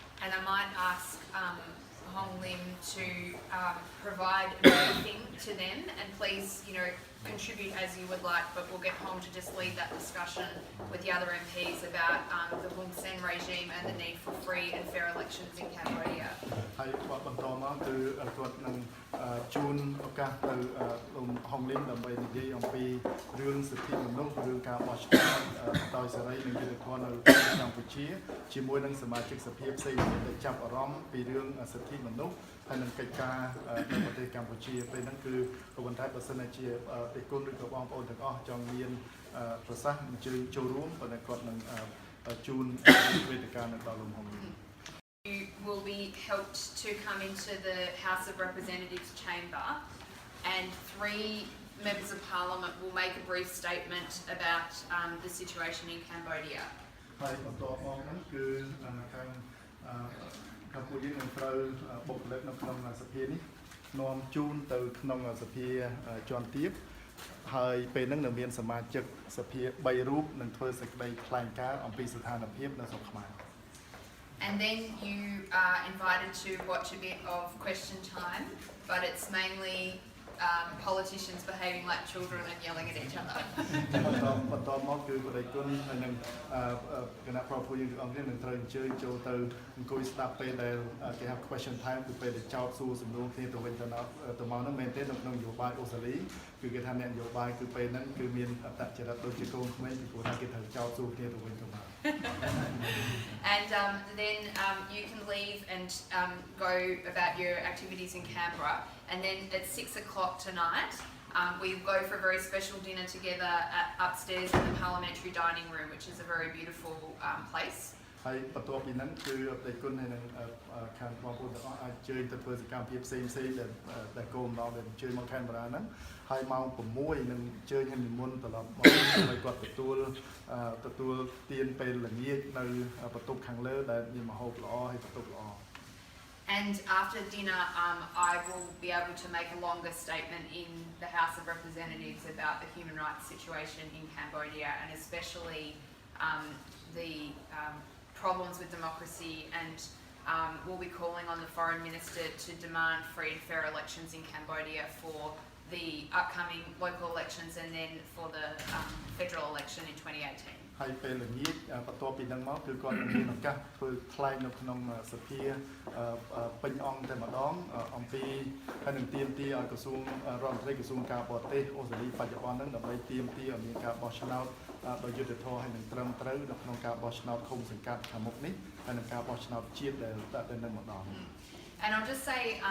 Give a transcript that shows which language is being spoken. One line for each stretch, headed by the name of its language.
English: And I might ask Hong Lim to provide a briefing to them, and please, contribute as you would like, but we'll get Hong to just lead that discussion with the other MPs about the Hun Sen regime and the need for free and fair elections in Cambodia.
Khmer: ហើយបន្តមកគឺគាត់នឹងជូនឱកាសទៅលោកហុងលីមដើម្បីនិយាយអំពីរឿងសិទ្ធិមនុស្សឬការបោះឆ្នោតដោយសេរីនិងយុត្តិធម៌នៅកម្ពុជាជាមួយនឹងសមាជិកសភាផ្សេងៗដែលចាប់អារម្មណ៍ពីរឿងសិទ្ធិមនុស្សហើយនឹងកិច្ចការនៅប្រទេសកម្ពុជាពេលហ្នឹងគឺប៉ុន្តែបើសិនជាទេគុណឬក៏បងប្អូនទាំងអស់ចង់មានប្រសាសន៍អញ្ជើញចូលរួមប៉ុន្តែគាត់នឹងជូនវេទិកានៅដល់លោកហុងលីម
English: You will be helped to come into the House of Representatives chamber, and 3 members of Parliament will make a brief statement about the situation in Cambodia.
Khmer: ហើយបន្តមកហ្នឹងគឺខាងកម្ពុជានឹងត្រូវបុគ្គលិកនៅក្នុងសភានេះនាំជូនទៅក្នុងសភាជាន់ទាបហើយពេលហ្នឹងនឹងមានសមាជិកសភា3រូបនឹងធ្វើសេចក្តីថ្លែងការណ៍អំពីស្ថានភាពនៅស្រុកខ្មែរ
English: And then you are invited to watch a bit of question time, but it's mainly politicians behaving like children and yelling at each other.
Khmer: បន្តមកគឺបរិយាគុណហើយនឹងគណៈប្រពន្ធយើងអង្គនេះនឹងត្រូវអញ្ជើញចូលទៅអង្គុយស្ដាប់ពេលដែលគេហៅ question time គឺពេលដែលចោទសួរសំណួរគ្នាទៅវិញទៅមកហ្នឹងមែនទេនៅក្នុងនយោបាយអូស្ត្រាលីគឺគេថាអ្នកនយោបាយគឺពេលហ្នឹងគឺមានអត្តចរិតដូចជាកូនក្មេងពីព្រោះថាគេត្រូវចោទសួរគ្នាទៅវិញទៅមក
English: And then you can leave and go about your activities in Canberra, and then at 6 o'clock tonight we go for a very special dinner together upstairs in the parliamentary dining room, which is a very beautiful place.
Khmer: ហើយបន្ទាប់ពីហ្នឹងគឺអតីតគុណហើយនឹងខាងបងប្អូនទាំងអស់អាចជើញទៅធ្វើសកម្មភាពផ្សេងៗដែលគោលបំណងដែលអញ្ជើញមកខេមរាហ្នឹងហើយម៉ោង6នឹងអញ្ជើញឲ្យនិមន្តត្រឡប់មកដើម្បីគាត់ទទួលទានពេលល្ងាចនៅបន្ទប់ខាងលើដែលមានម្ហូបល្អហើយបន្ទប់ល្អ
English: And after dinner, I will be able to make a longer statement in the House of Representatives about the human rights situation in Cambodia, and especially the problems with democracy, and we'll be calling on the Foreign Minister to demand free and fair elections in Cambodia for the upcoming local elections and then for the federal election in 2018.
Khmer: ហើយពេលល្ងាចបន្ទាប់ពីហ្នឹងមកគឺគាត់នឹងមានឱកាសធ្វើថ្លែងនៅក្នុងសភាពេញអង្គតែម្ដងអំពីហើយនឹងទាមទារឲ្យក្រសួងរដ្ឋមន្ត្រីក្រសួងការបរទេសអូស្ត្រាលីបច្ចុប្បន្នហ្នឹងដើម្បីទាមទារឲ្យមានការបោះឆ្នោតដោយយុត្តិធម៌ហើយនឹងត្រឹមត្រូវនៅក្នុងការបោះឆ្នោតឃុំសង្កាត់ខាងមុខនេះហើយនឹងការបោះឆ្នោតជាតិដែលនឹងម្ដង
English: And I'll just say